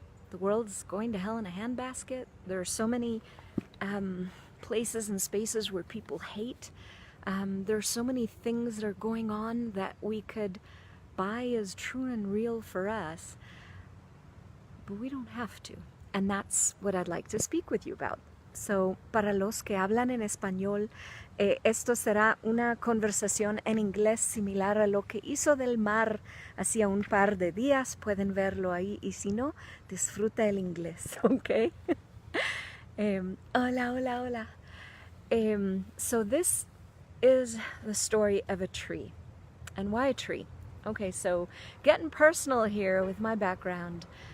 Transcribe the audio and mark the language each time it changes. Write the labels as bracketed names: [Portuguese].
[English] The world's going to hell in a handbasket. There are so many places and spaces where people hate. There are so many things that are going on that we could buy as true and real for us, but we don't have to. And that's what I'd like to speak with you about. [Spanish] So, para los que hablan en español, esto será una conversación en inglés similar a lo que hizo del mar hacía un par de días. Pueden verlo ahí, y si no, disfruta el inglés, ¿ok? Hola, hola, hola. [English] So this is the story of a tree. And why a tree? Okay, so getting personal here with my background.